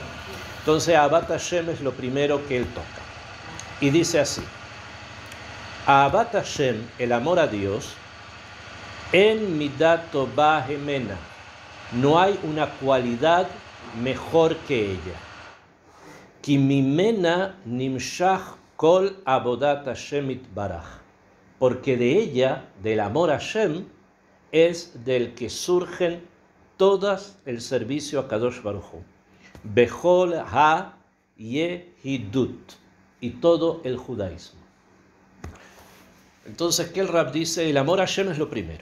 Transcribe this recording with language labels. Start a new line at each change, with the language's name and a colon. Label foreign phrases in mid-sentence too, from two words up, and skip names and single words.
Spanish: Entonces,
Hebrew: אהבת השם
Spanish: es lo primero que él toca. Y dice así:
Hebrew: אהבת השם,
Spanish: el amor a Dios,
Hebrew: אין מידה טובה הימנה,
Spanish: no hay una cualidad mejor que ella.
Hebrew: כי ממנה נמשך כל עבודת השם יתברך,
Spanish: porque de ella, del amor a Hashem, es del que surgen todas el servicio a
Hebrew: קדוש ברוך הוא. בכל היהדות,
Spanish: y todo el judaísmo. Entonces, ¿qué el Rab dice? El amor a Hashem es lo primero.